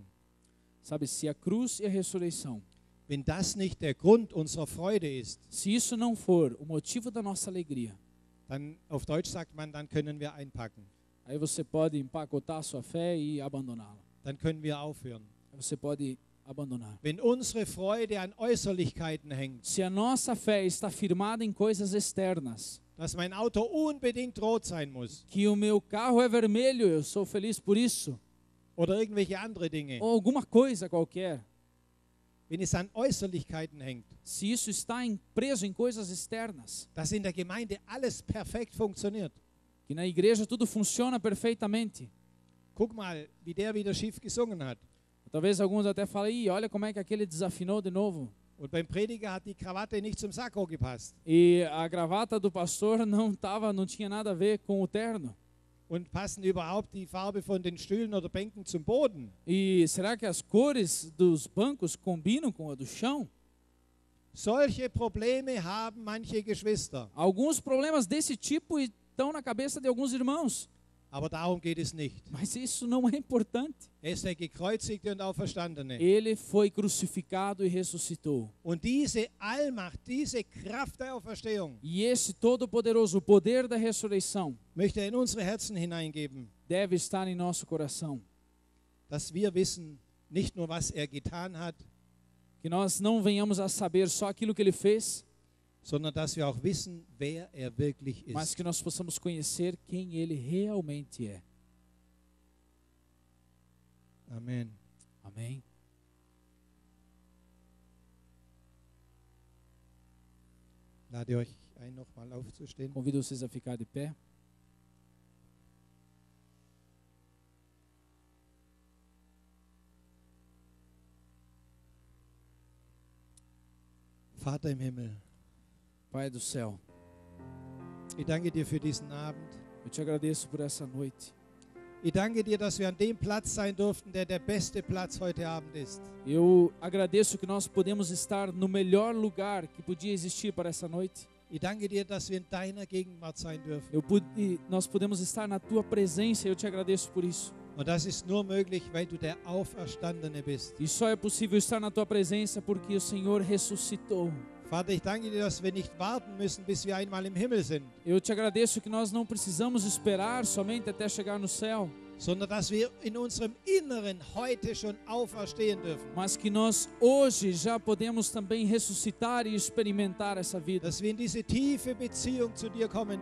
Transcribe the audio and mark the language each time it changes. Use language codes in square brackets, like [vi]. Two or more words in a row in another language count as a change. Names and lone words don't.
[pt] Sabe, se a cruz e a ressurreição, [de] wenn das nicht der Grund unserer Freude ist, [pt] se isso não for o motivo da nossa alegria, [de] dann, auf Deutsch sagt man, dann können wir einpacken. [pt] aí você pode empacotar a sua fé e abandoná-la. [de] Dann können wir aufhören. [pt] Aí você pode abandonar. [de] Wenn unsere Freude an Äußerlichkeiten hängt, [pt] Se a nossa fé está firmada em coisas externas, [de] dass mein Auto unbedingt rot sein muss [pt] que o meu carro é vermelho, eu sou feliz por isso, [de] oder irgendwelche andere Dinge, [pt] ou alguma coisa qualquer, [de] wenn es an Äußerlichkeiten hängt, [pt] se isso está preso em coisas externas, [de] dass in der Gemeinde alles perfekt funktioniert. [pt] que na igreja tudo funciona perfeitamente. [de] Guck mal, wie der wieder schief gesungen hat. [pt] Talvez alguns até falem, "Ih, olha como é que aquele desafinou de novo." [de] Und beim Prediger hat die Krawatte nicht zum Sakko gepasst. [pt] E a gravata do pastor não tinha nada a ver com o terno. [de] Und passen überhaupt die Farbe von den Stühlen oder Bänken zum Boden? [pt] E será que as cores dos bancos combinam com a do chão? [de] Solche Probleme haben manche Geschwister. [pt] Alguns problemas desse tipo estão na cabeça de alguns irmãos, [de] Aber darum geht es nicht. [pt] mas isso não é importante. [de] Er ist der Gekreuzigte und Auferstandene. [pt] Ele foi crucificado e ressuscitou. [de] Und diese Allmacht, diese Kraft der Auferstehung [pt] E esse todo-poderoso poder da ressurreição [de] möchte er in unsere Herzen hineingeben, [pt] deve estar em nosso coração. [de] dass wir wissen, nicht nur was er getan hat, [pt] Que nós não venhamos a saber só aquilo que ele fez, [de] sondern dass wir auch wissen, wer er wirklich [pt] mas [de] ist. [pt] que nós possamos conhecer quem ele realmente é. [de] Amen. [pt] Amém? [de] Lade euch ein, nochmal aufzustehen. [pt] Convido vocês a ficar de pé. [de] Vater im Himmel, [pt] Pai do céu, [de] ich danke dir für diesen Abend. [pt] eu te agradeço por essa noite. [de] Ich danke dir, dass wir an dem Platz sein durften, der der beste Platz heute Abend ist. [pt] Eu agradeço que nós podemos estar no melhor lugar que podia existir para essa noite. [de] Ich danke dir, dass wir in deiner Gegenwart sein dürfen. [pt] Nós podemos estar na tua presença e eu te agradeço por isso. [de] Und das ist nur möglich, weil du der Auferstandene bist. [pt] E só é possível estar na tua presença porque o Senhor ressuscitou. [de] Vater, ich danke dir, dass wir nicht warten müssen, bis wir einmal im Himmel sind, [pt] Eu te agradeço que nós não precisamos esperar somente até chegar no céu, [de] sondern dass wir in unserem Inneren heute schon auferstehen dürfen. [pt] mas que nós hoje já podemos também ressuscitar e experimentar essa vida. [de] Dass wir in diese tiefe Beziehung zu dir kommen